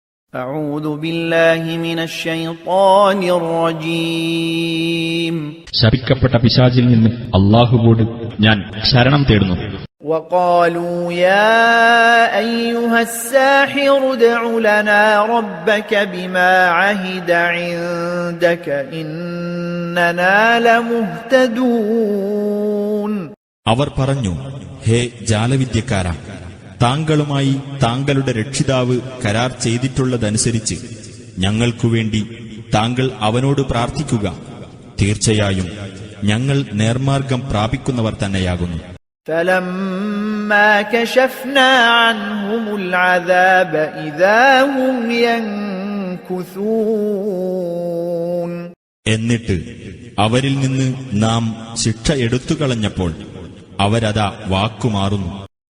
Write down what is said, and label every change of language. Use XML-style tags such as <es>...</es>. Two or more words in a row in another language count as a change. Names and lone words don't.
<ar>أعوذ بالله من الشيطان الرجيم</ar> <ml>ശപിക്കപ്പെട്ട പിശാചിൽ നിന്ന് അല്ലാഹുവോട് ഞാൻ ശരണം തേടുന്നു.</ml> <ar>وقالوا يا أيها الساحر ادع لنا ربك بما عهد عندك إننا لمهتدون</ar> <ml>അവർ പറഞ്ഞു, ഹേ ജാലവിദ്യക്കാരാ, താങ്കളുമായി താങ്കളുടെ രക്ഷിതാവ് കരാർ ചെയ്തിട്ടുള്ളതനുസരിച്ച് ഞങ്ങൾക്കുവേണ്ടി താങ്കൾ അവനോട് പ്രാർത്ഥിക്കുക. തീർച്ചയായും ഞങ്ങൾ നേർമാർഗം പ്രാപിക്കുന്നവർ തന്നെയാകുന്നു.</ml> <ar>فَلَمَّا كَشَفْنَا عَنْهُمُ الْعَذَابَ إِذَا هُمْ يَنكُثُونَ</ar> <ml>എന്നിട്ട് അവരിൽ നിന്ന് നാം ശിക്ഷ എടുത്തുകളഞ്ഞപ്പോൾ അവരതാ വാക്കുമാറുന്നു.</ml>